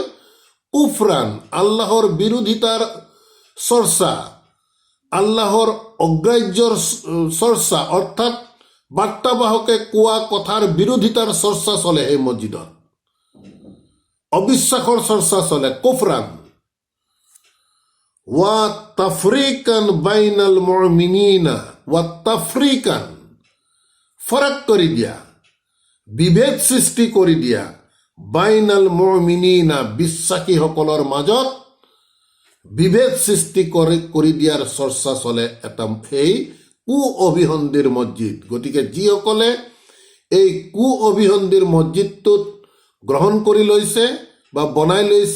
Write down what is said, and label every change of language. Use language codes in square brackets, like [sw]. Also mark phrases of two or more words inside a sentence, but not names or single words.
[as] কুফৰান, আল্লাহৰ বিৰোধিতাৰ চৰ্চা, আল্লাহৰ অগ্ৰাহ্যৰ চৰ্চা, অৰ্থাৎ বাৰ্তাবাহকে কোৱা কথাৰ বিৰোধিতাৰ চৰ্চা চলে সেই মছজিদত, অবিশ্বাসৰ চৰ্চা চলে, কুফৰান। [ar] وتفريقا بين المؤمنين, وتفريقا [as] ফৰক কৰি দিয়া, বিভেদ সৃষ্টি কৰি দিয়া, [ar] بين المؤمنين [as] বিশ্বাসীসকলৰ মাজত বিভেদ সৃষ্টি কৰি দিয়াৰ চৰ্চা চলে এটা সেই কু অভিসন্ধিৰ মছজিদ। গতিকে যিসকলে এই কু অভিসন্ধিৰ মছজিদটোত গ্ৰহণ কৰি লৈছে বা বনাই লৈছে